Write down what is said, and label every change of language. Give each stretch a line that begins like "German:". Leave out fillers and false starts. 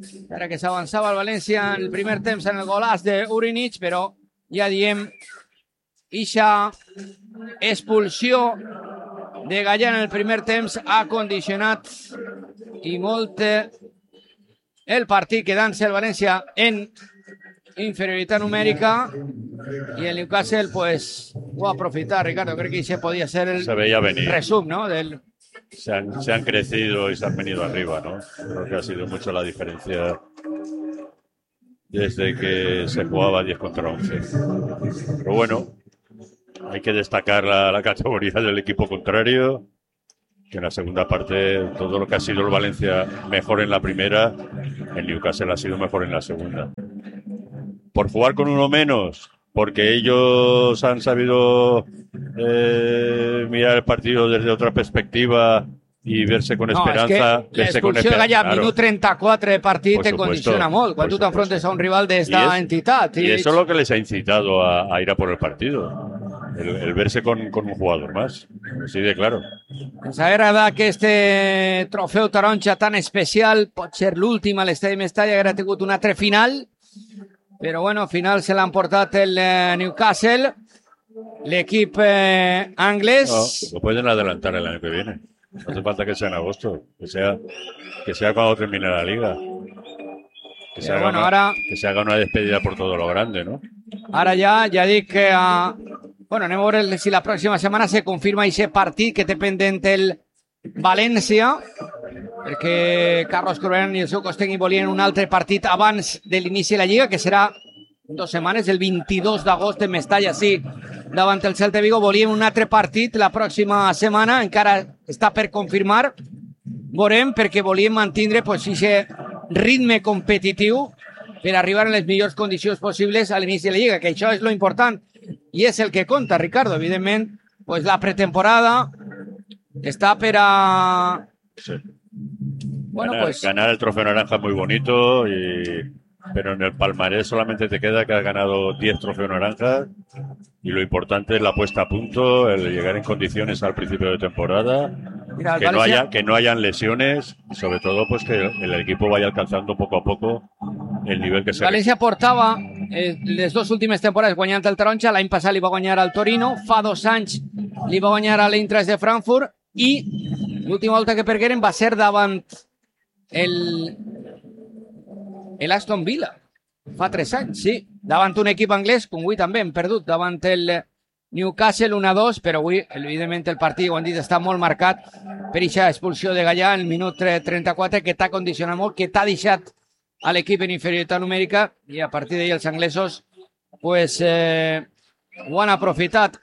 Catalan: Ara que s'avançava el València en el primer temps en el golàs d'Urinic, però ja diem ixa expulsió de Gallà en el primer temps ha condicionat i molt el partit, quedant-se el València en inferioritat numèrica i el Newcastle pues, ho va aprofitar, Ricardo. Crec que això podia ser el se veia venir. Resum, no? Del
Spanish: se han crecido y se han venido arriba, ¿no? Creo que ha sido mucho la diferencia desde que se jugaba 10 contra 11. Pero bueno, hay que destacar la categoría del equipo contrario, que en la segunda parte todo lo que ha sido el Valencia mejor en la primera, el Newcastle ha sido mejor en la segunda. Por jugar con uno menos, porque ellos han sabido mirar el partido desde otra perspectiva y verse con esperanza. No, es que la expulsión de Gallagher, minuto 34 de partido, te condiciona molt cuando tú te enfrentes a un rival de esta entidad. Y eso es lo que les ha incitado a ir a por el partido. El verse con un jugador más. Sí, de claro. Pues a ver, ¿a que este trofeo taronja tan especial puede ser l'última al Estadio Mestalla, que ha tenido una tre final?
Catalan: Però bueno, final se l'han portat el Newcastle, l'equip anglès.
Spanish: No, lo pueden adelantar el año que viene. No hace falta que sea en agosto, que sea cuando termine la liga. Que se haga una despedida por todo lo grande, ¿no?
Catalan: Ara ja dic que anem a veure si la pròxima setmana se confirma ese partit que té pendent el València, perquè Carlos Corberán i el seu cos tècnic volien un altre partit abans de l'inici de la Lliga, que serà dues setmanes, el 22 d'agost en Mestalla, sí, davant el Celta Vigo. Volien un altre partit la pròxima setmana, encara està per confirmar. Veurem, perquè volien mantindre pues, ese ritme competitiu per arribar en les millors condicions possibles a l'inici de la Lliga, que això és lo important i és el que conta, Ricardo. Evidentment, pues, la pretemporada està per a... Sí.
Spanish: Bueno, ganar el trofeo naranja es muy bonito, pero en el palmarés solamente te queda que has ganado 10 trofeos naranjas y lo importante es la puesta a punto, el llegar en condiciones al principio de temporada, que no hayan lesiones y sobre todo pues que el equipo vaya alcanzando poco a poco el nivel que se...
Catalan: Valencia portaba les dos últimes temporades guanyant el Taronja, l'any passat li va guanyar al Torino, fa dos anys li va guanyar a l'Eintracht de Frankfurt i l'última volta que pergueren va ser davant el Aston Villa fa 3 anys, sí, davant un equip anglès, com avui també hem perdut davant el Newcastle 1-2, però avui evidentment el partit, ho han dit, està molt marcat per aquesta expulsió de Gallà en el minut 34, que t'ha condicionat molt, que t'ha deixat a l'equip en inferioritat numèrica, i a partir d'ahir els anglesos pues, ho han aprofitat.